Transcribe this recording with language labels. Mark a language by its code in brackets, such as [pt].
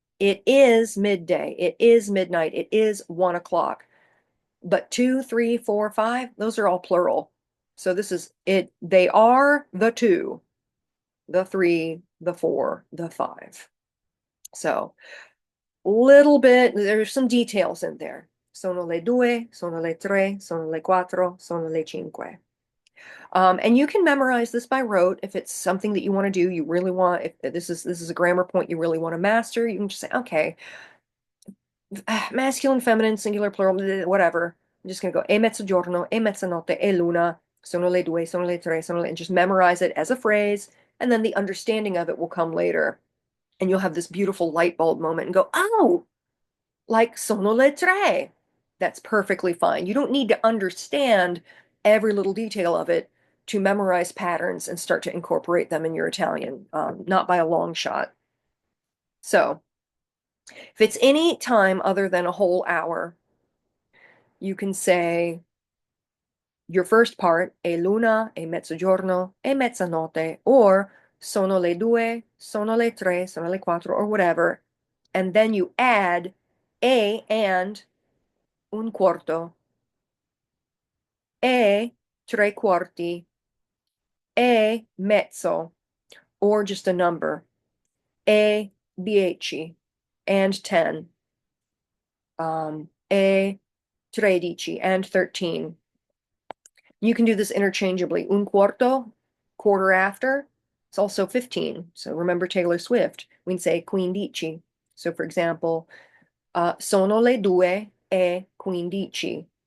[en] It is midday. It is midnight. It is 1 o'clock. But 2, 3, 4, 5, those are all plural. So this is it. They are the 2, the 3, the 4, the 5. So little bit, there's some details in there. [it] Sono le due, sono le tre, sono le quattro, sono le cinque. [en] And you can memorize this by rote if it's something that you want to do. You really want, if this is a grammar point you really want to master, you can just say, okay, masculine, feminine, singular, plural, whatever. I'm just gonna go e mezzogiorno, e mezzanotte, e luna, sono le due, sono le tre, sono le, and just memorize it as a phrase, and then the understanding of it will come later. And you'll have this beautiful light bulb moment and go, oh, like sono le tre. That's perfectly fine. You don't need to understand every little detail of it to memorize patterns and start to incorporate them in your Italian, not by a long shot. So if it's any time other than a whole hour, you can say your first part, è luna, è mezzogiorno, è mezzanotte, or sono le due, sono le tre, sono le quattro, or whatever. And then you add e and un quarto, e tre quarti, e mezzo, or just a number, e 10, and 10, e 13, and 13. You can do this interchangeably. Un quarto, quarter after, it's also 15. So remember Taylor Swift. We can say quindici. [it] So for example, sono le due e quindici.